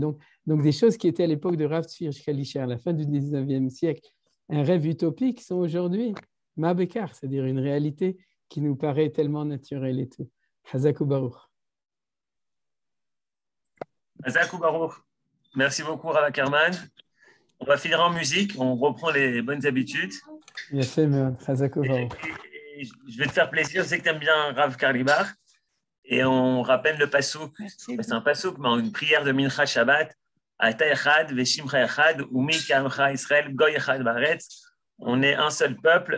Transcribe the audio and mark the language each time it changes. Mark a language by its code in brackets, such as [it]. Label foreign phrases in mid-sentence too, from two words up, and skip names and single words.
[fr] Donc, des choses qui étaient à l'époque de Rav Tzvi Kalisher, à la fin du 19e siècle, un rêve utopique, sont aujourd'hui mabekar, c'est-à-dire une réalité qui nous paraît tellement naturelle et tout. [he] חזקו וברוך. חזקו וברוך. [fr] Merci beaucoup, Rav Ackerman. On va finir en musique, on reprend les bonnes habitudes. [he] יפה מאוד, חזק וברוך. [fr] Je vais te faire plaisir, je sais que tu aimes bien Rav Karlibar. Et on rappelle le pasouk, c'est un pasouk, mais une prière de [he] מנחה שבת. אתה אחד, ושמך אחד, ומי כעמך ישראל, גוי אחד בארץ. [fr] On est un seul peuple.